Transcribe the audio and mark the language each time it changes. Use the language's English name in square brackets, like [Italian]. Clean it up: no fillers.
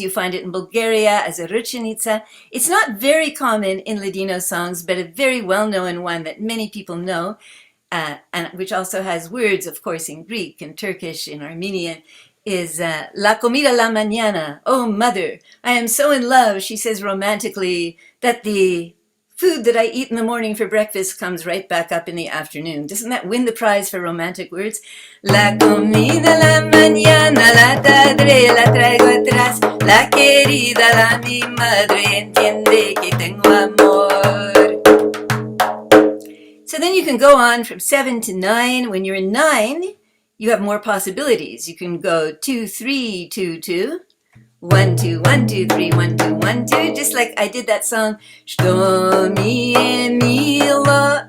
[English] You find it in Bulgaria as a ruchenica. It's not very common in Ladino songs, but a very well-known one that many people know, and which also has words, of course, in Greek and Turkish, in Armenian, is La comida la mañana. Oh, mother, I am so in love, she says romantically, that the food that I eat in the morning for breakfast comes right back up in the afternoon. Doesn't that win the prize for romantic words? [Ladino] La comida la mañana, la tarde la traigo atrás, la querida la mi madre entiende que tengo amor. [English] So then you can go on from 7 to 9. When you're in 9, you have more possibilities. You can go 2, 3, 2, 2. 1, 2, 1, 2, 3, 1, 2, 1, 2, just like I did that song, Što mi je milo.